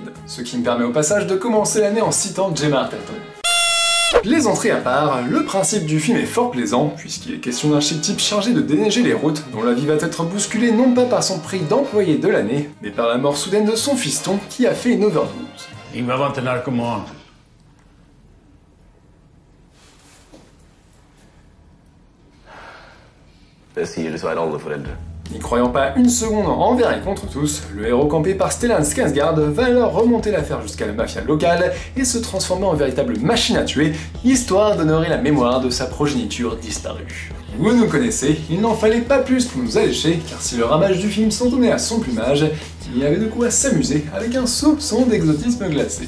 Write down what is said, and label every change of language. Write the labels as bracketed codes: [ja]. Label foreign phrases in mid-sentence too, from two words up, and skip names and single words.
[fr] Ce qui me permet au passage de commencer l'année en citant Gemma Arterton. Les entrées à part, le principe du film est fort plaisant, puisqu'il est question d'un chic type chargé de déneiger les routes, dont la vie va être bousculée non pas par son prix d'employé de l'année, mais par la mort soudaine de son fiston qui a fait une overdose. [sv] Ingvar var inte narkoman. [no] Det sier dessverre alle foreldre. [fr] N'y croyant pas une seconde envers et contre tous, le héros campé par Stellan Skarsgård va alors remonter l'affaire jusqu'à la mafia locale et se transformer en véritable machine à tuer, histoire d'honorer la mémoire de sa progéniture disparue. Vous nous connaissez, il n'en fallait pas plus pour nous allécher, car si le ramage du film s'en donnait à son plumage, il y avait de quoi s'amuser avec un soupçon d'exotisme glacé.